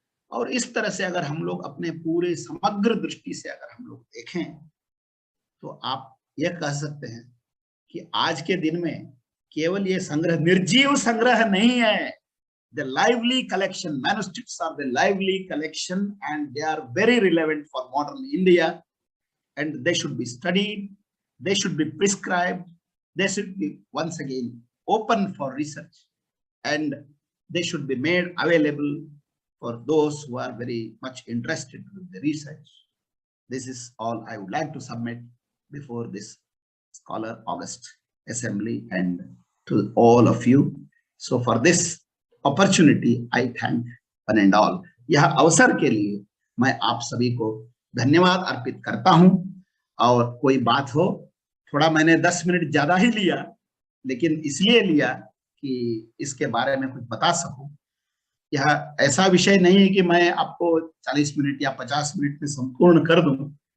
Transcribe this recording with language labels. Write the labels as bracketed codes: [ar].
[hi] और इस तरह से अगर हम लोग अपने पूरे समग्र दृष्टि से अगर हम लोग देखें, तो आप यह कह सकते हैं कि आज के दिन में केवल ये संग्रह निर्जीव संग्रह नहीं है, [en] the lively collection, manuscripts are the lively collection, and they are very relevant for modern India, and they should be studied, they should be prescribed, they should be once again open for research, and they should be made available for those who are very much interested in the research. This is all I would like to submit before this Scholar August Assembly and to all of you. So for this opportunity, I thank one and all. [hi] यह अवसर के लिए मैं आप सभी को धन्यवाद अर्पित करता हूं। और कोई बात हो, थोड़ा मैंने 10 मिनट ज्यादा ही लिया, लेकिन इसलिए लिया कि इसके बारे में कुछ बता सकूं। यह ऐसा विषय नहीं है कि मैं आपको 40 मिनट या 50 मिनट में संपूर्ण कर दूं।